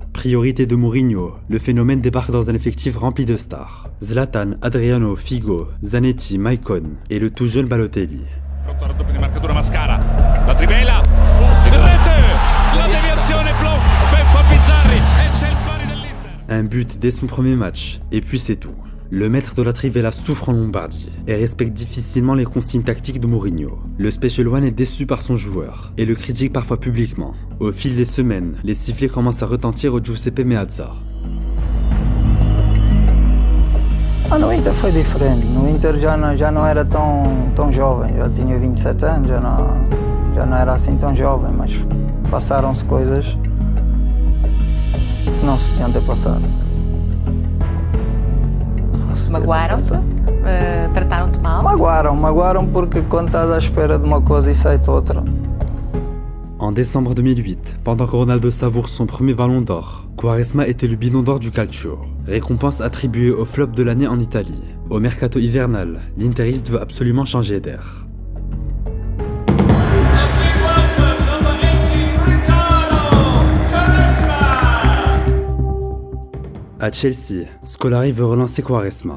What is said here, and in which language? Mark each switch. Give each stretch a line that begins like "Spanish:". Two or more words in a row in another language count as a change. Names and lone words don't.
French: Priorité de Mourinho, le phénomène débarque dans un effectif rempli de stars. Zlatan, Adriano, Figo, Zanetti, Maicon et le tout jeune Balotelli.
Italian: La Trivela, la deviazione ben fa Pizzarri e c'è il pari dell'Inter.
French: Un but dès son premier match, et puis c'est tout. Le maître de la Trivela souffre en Lombardie et respecte difficilement les consignes tactiques de Mourinho. Le Special One est déçu par son joueur et le critique parfois publiquement. Au fil des semaines, les sifflets commencent à retentir au Giuseppe Meazza.
Portuguese: No Inter foi diferente. No Inter já não era tão jovem, já tinha 27 anos, já não era assim tão jovem, mas passaram-se coisas que não se tinham de ter passado. Magoaram-te? Trataram-te mal? Magoaram porque quando estás à espera de uma coisa e sai-te outra.
French: En décembre 2008, pendant que Ronaldo savoure son premier ballon d'or, Quaresma est élu ballon d'or du Calcio, récompense attribuée au flop de l'année en Italie. Au mercato hivernal, l'Interiste veut absolument changer d'air. À Chelsea, Scolari veut relancer Quaresma.